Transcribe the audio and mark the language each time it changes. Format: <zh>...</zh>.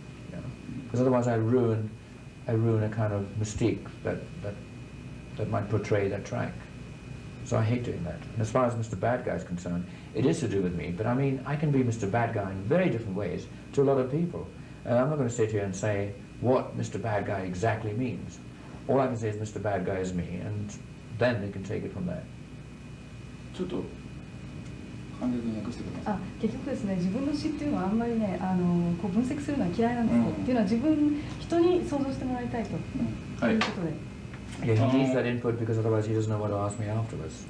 <en>You know? Because otherwise I ruin a kind of mystique that might portray that track. So I hate doing that. And as far as Mr. Bad Guy is concerned, it is to do with me, but I mean, I can be Mr. Bad Guy in very different ways to a lot of people. I'm not going to sit here and say what Mr. Bad Guy exactly means. All I can say is Mr. Bad Guy is me, and then they can take it from there.</en> <ja>ちょっと簡潔に訳してください。結局ですね、自分の詩っていうのはあんまりね、こう分析するのは嫌いなんですよ。っていうのは人に想像してもらいたいということで。</ja> <en>Yeah, he needs that input because otherwise he doesn't know what to ask me afterwards.</en>